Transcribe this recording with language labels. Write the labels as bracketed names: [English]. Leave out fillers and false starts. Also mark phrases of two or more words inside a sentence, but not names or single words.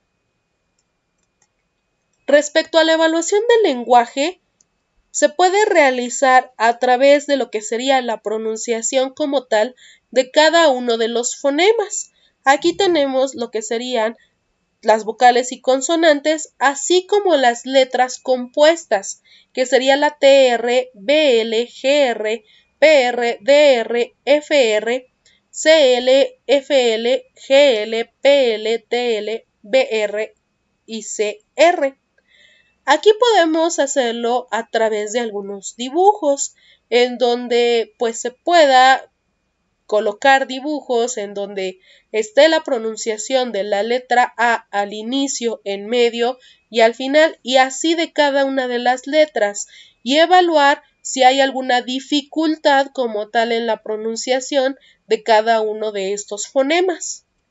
[Spanish] Respecto a la evaluación del lenguaje, se puede realizar a través de lo que sería la pronunciación como tal de cada uno de los fonemas. Aquí tenemos lo que serían las vocales y consonantes, así como las letras compuestas, que sería la TR, BL, GR, PR, DR, FR, CL, FL, GL, PL, TL, BR y CR. Aquí podemos hacerlo a través de algunos dibujos, en donde pues se pueda colocar dibujos en donde esté la pronunciación de la letra A al inicio, en medio y al final, y así de cada una de las letras, y evaluar si hay alguna dificultad como tal en la pronunciación de cada uno de estos fonemas.